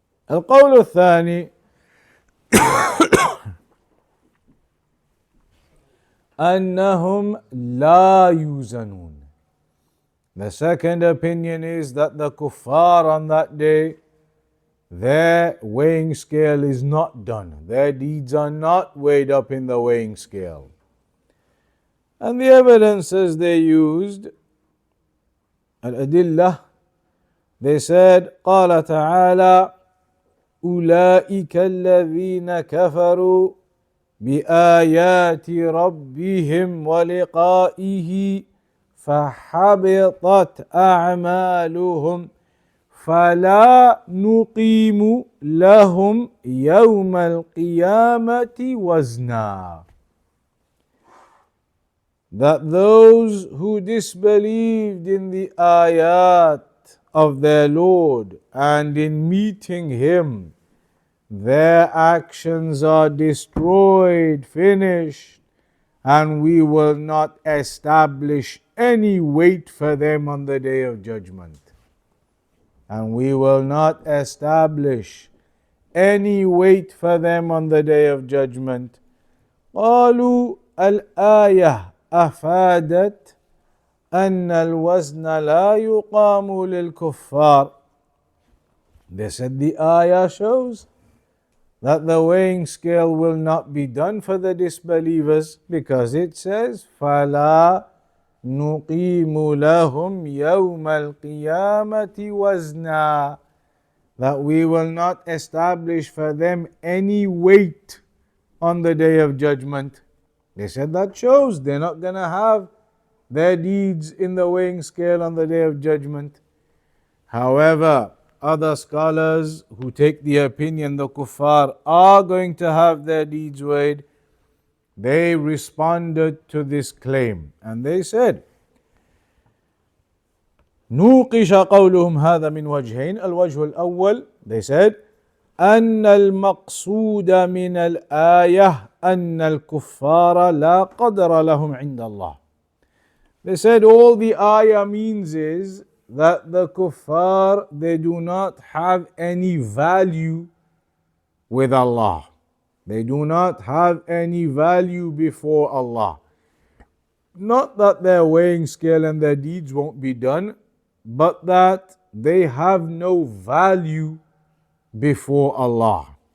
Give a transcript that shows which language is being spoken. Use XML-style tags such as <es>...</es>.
<ar>القول الثاني أنهم لا يوزنون.</ar> <en>The second opinion is that the kuffar on that day, their weighing scale is not done. Their deeds are not weighed up in the weighing scale. And the evidences they used, al-adillah, they said,</en> <ar>قال تعالى أولئك الذين كفروا بآيات ربهم ولقائه فحبطت أعمالهم فلا نقيم لهم يوم القيامة وزنا.</ar> <en>That those who disbelieved in the ayat of their Lord and in meeting Him, their actions are destroyed, finished, and we will not establish any weight for them on the day of judgment. And we will not establish any weight for them on the day of judgment.</en> <ar>قالوا الآية أفادت أن الوزن لا يقام للكفار.</ar> <en>They said the ayah shows that the weighing scale will not be done for the disbelievers, because it says</en> <ar>فَلَا نُقِيمُ لَهُمْ يَوْمَ الْقِيَامَةِ وَزْنًا.</ar> <en>That we will not establish for them any weight on the day of judgment. They said that shows they're not going to have their deeds in the weighing scale on the day of judgment. However, other scholars who take the opinion the kuffar are going to have their deeds weighed, they responded to this claim and they said,</en> <ar>نوقش قولهم هذا من وجهين. الوجه الأول,</ar> <en>they said,</en> <ar>أن المقصود من الآية أن الكفار لا قدر لهم عند الله.</ar> <en>They said all the ayah means is that the kuffar, they do not have any value with Allah. They do not have any value before Allah. Not that their weighing scale and their deeds won't be done, but that they have no value before Allah.</en>